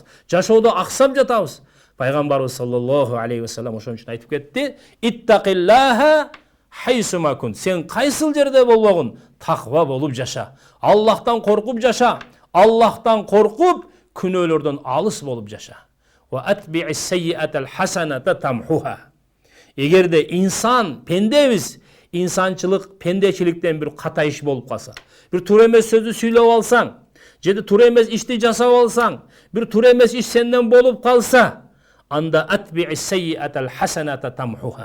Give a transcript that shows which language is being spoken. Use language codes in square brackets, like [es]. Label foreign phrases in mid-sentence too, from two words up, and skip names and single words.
[ky] Жашоодо аксап жатабыз. Пайгамбарыбыз [ar] صلى الله عليه وسلم [ky] ошон үчүн айтып кетти: [ar] «اتق الله حيثما كنت». [ky] Сен кайсыл жерде болбогун, таква болуп жаша. Аллахтан коркуп жаша. Аллахтан коркуп, күнөөлөрдөн алыс болуп жаша. [ar] وأتبع السيئة الحسنة تمحها. [ky] Эгерде инсан, пендебиз, инсанчылык, пендечиликтен бир ката иш болуп калса, бир туура эмес сөздү сүйлөп алсаң, же туура эмес ишти жасап алсаң, бир туура эмес иш сенден болуп калса, анда [ar] أتبع السيئة الحسنة تمحها.